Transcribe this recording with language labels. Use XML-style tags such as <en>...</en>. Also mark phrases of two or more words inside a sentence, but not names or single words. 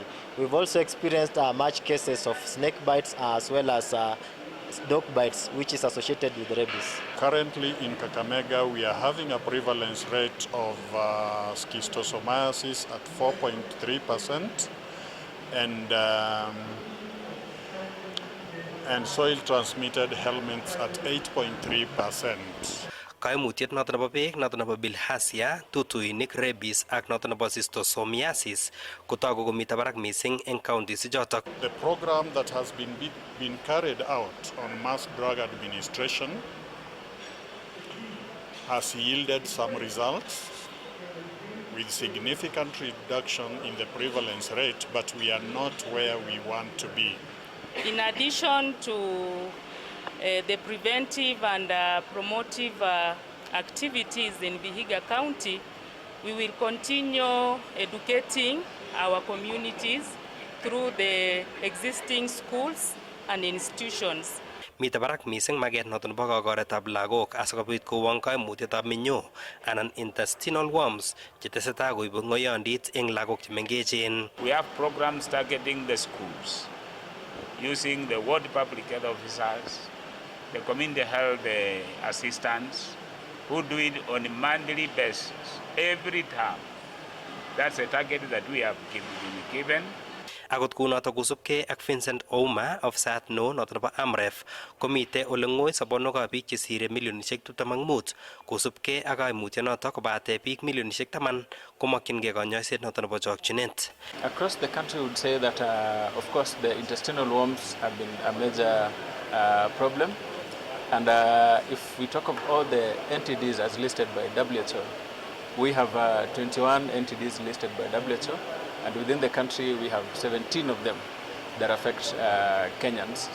<en>We've also experienced much cases of snake bites as well as dog bites, which is associated with rabies. Currently in Kakamega, we are having a prevalence rate of schistosomiasis at 4.3% and soil-transmitted helminths at 8.3%.</en> <kln>Kaimutiet noton nebo beek noton nebo bilharzia, tutuinik, rabies ak noton nebo schistosomiasis kotogu komiten barak missing en counties ichotok.</kln> <en>The program that has been carried out on mass drug administration has yielded some results with significant reduction in the prevalence rate, but we are not where we want to be. In addition to the preventive and promotive activities in Vihiga County, we will continue educating our communities through the existing schools and institutions.</en> <kln>Mite barak missing maget noton bo kokoretab lagok asikobit kowong kaimutietab minyoo anan</kln> <en>intestinal worms</en> <kln>chetesetai koibu ngoyondit eng lagok chemengechen.</kln> <en>We have programs targeting the schools using the ward public health officers, the community health assistants, who do it on a monthly basis, every term. That's a target that we have been given.</en> <kln>Akot kunotok kusubkei ak Vincent Ouma, ofisayat neo noton nebo AMREF, komite ole ng'oi sobonwekab biik chesire milionishek 25 kusubkei ak kaimutyonotok kobate biik milionishek 10 komokyingei konyoiset noton nebo chokchinet.</kln> <en>Across the country, we would say that, of course, the intestinal worms have been a major problem. And if we talk of all the entities as listed by WHO, we have 21 entities listed by WHO. And within the country, we have 17 of them that affect Kenyans.</en>